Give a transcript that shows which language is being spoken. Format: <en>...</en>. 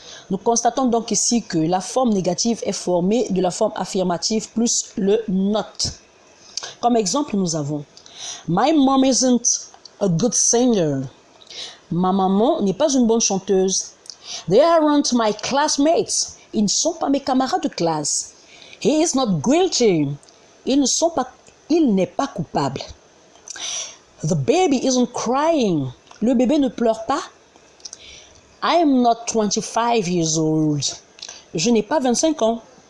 <fr>Nous constatons donc ici que la forme négative est formée de la forme affirmative plus le not. Comme exemple, nous avons</fr> <en>My mom isn't a good singer.</en> <fr>Ma maman n'est pas une bonne chanteuse.</fr> <en>They aren't my classmates.</en> <fr>Ils ne sont pas mes camarades de classe.</fr> <en>He is not guilty.</en> <fr>Il n'est pas coupable.</fr> <en>The baby isn't crying.</en> <fr>Le bébé ne pleure pas.</fr> <en>I am not 25 years old.</en> <fr>Je n'ai pas 25 ans.</fr>